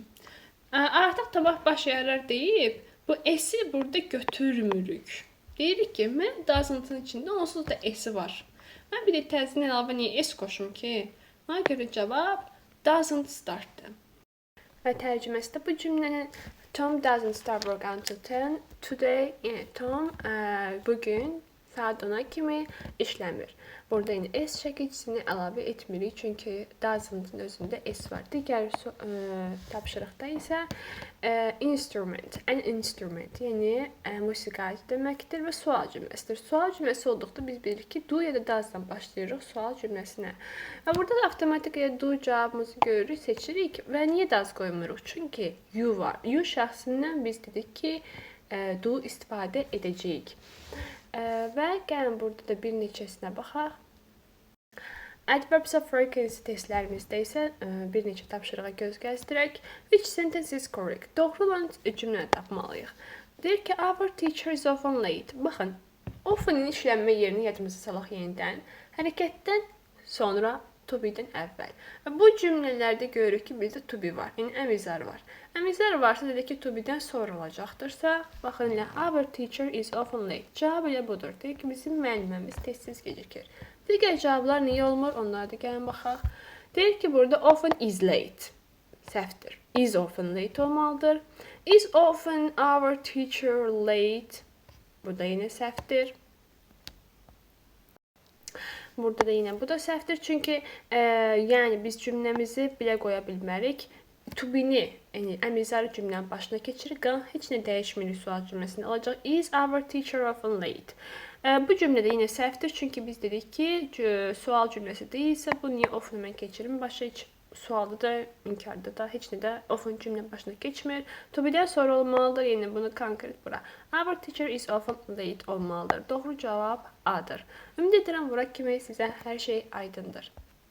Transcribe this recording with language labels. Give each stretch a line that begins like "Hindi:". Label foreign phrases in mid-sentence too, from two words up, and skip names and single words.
Azerbaijani: Artıq tabaq baş yarar deyib, bu S-i burada götürmürük. Deyirik ki, mən doesn't-ın içində onsuz da S-i var. Mən bir də təzdən əlavə niyə S qoşum ki? Ona görə cavab
English: doesn't start-
Azerbaijani: dır. Və tərcüməsi də bu cümlənin
English: Tom doesn't start work until 10 today.
Azerbaijani: Yəni, Tom bugün saat 10-a kimi işləmir. Burada yine S çəkicisini əlavə etmirik, çünki doesn't-ın özündə S var. Digər tapşırıqda isə instrument, an instrument, yəni musiqi deməkdir və sual cümləsidir. Sual cümləsi olduqda biz bilirik ki, do ya da does-dan başlayırıq sual cümləsinə. Və burada da avtomatik do cavabımızı görürük, seçirik və niyə does qoymuruq? Çünki you var. You şəxsindən biz dedik ki, do istifadə edəcəyik. Və gəlin burada da bir neçəsinə baxaq.
English: Adverbs of frequency
Azerbaijani: testlərimizdə isə bir neçə tapşırığa göz gəzdirək.
English: Which sentence is correct?
Azerbaijani: Doğru olan cümləni tapmalıyıq. Deyir ki,
English: our teacher is often late.
Azerbaijani: Baxın, often-in işlənmə yerini yadımıza salaq yenidən. Hərəkətdən sonra
English: to be-
Azerbaijani: dən əvvəl. Bu cümlələrdə görürük ki, bizdə
English: to be
Azerbaijani: var. Yəni, əmizar var. Əmizar varsa, dedik ki,
English: to be-
Azerbaijani: dən sonra olacaqdırsa, baxın,
English: our teacher is often late.
Azerbaijani: Cavab elə budur. Deyir ki, bizim müəlliməmiz tez-tez gecikir. Digər cavablar niyə olmur? Onlara da gəlin baxaq. Deyir ki, burada
English: often is late.
Azerbaijani: Səhvdir.
English: Is often late
Azerbaijani: olmalıdır.
English: Is often our teacher late.
Azerbaijani: Burada yenə səhvdir. Burada da yine bu da səhvdir, çünki yəni biz cümləmizi belə qoya bilmərik.
English: To be-ni,
Azerbaijani: yəni əmizarı cümlənin başına keçirik, heç nə dəyişmirik sual cümləsində olacaq.
English: Is our teacher often late?
Azerbaijani: Bu cümlədə yine səhvdir, çünki biz dedik ki, sual cümləsi deyilsə, bu niyə often mən keçirim? Başa heç sualda da, inkarda da, heç nə də often cümlənin başına keçmir.
English: To be-
Azerbaijani: dən sonra olmalıdır, yəni bunu konkret bura.
English: Our teacher is often late
Azerbaijani: olmalıdır. Doğru cavab A-dır. Ümid edirəm bura kimi sizə hər şey aydındır.